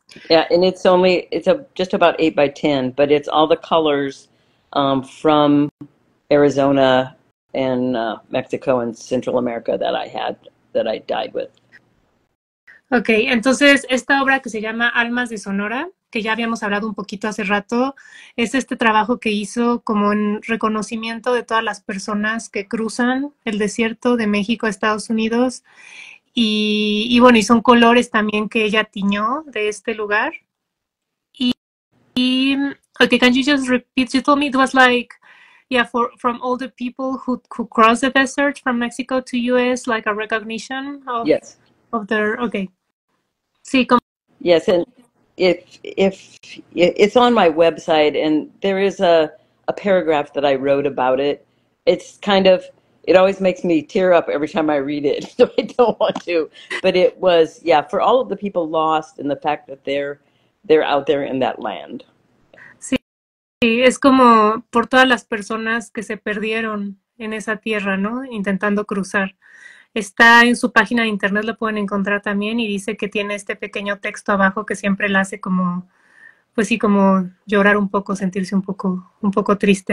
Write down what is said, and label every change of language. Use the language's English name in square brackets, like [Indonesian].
[English] Yeah, and it's just about 8 by 10, but it's all the colors from Arizona and Mexico and Central America that I dyed with. [Spanish] Ok, entonces esta obra que se llama Almas de Sonora, que ya habíamos hablado un poquito hace rato, es este trabajo que hizo como en reconocimiento de todas las personas que cruzan el desierto de México a Estados Unidos. Y bueno, y son colores también que ella tiñó de este lugar. [English] Okay, can you just repeat? You told me it was like, yeah, from all the people who crossed the desert from Mexico to US, like a recognition of, yes, of their, okay. Sí, yes, and if it's on my website, and there is a paragraph that I wrote about it. It's kind of, it always makes me tear up every time I read it, so I don't want to. But it was, yeah, for all of the people lost and the fact that they're out there in that land. [Spanish] Sí, es como por todas las personas que se perdieron en esa tierra, ¿no? Intentando cruzar. Está en su página de internet, lo pueden encontrar también, y dice que tiene este pequeño texto abajo que siempre la hace como, pues sí, como llorar un poco, sentirse un poco triste.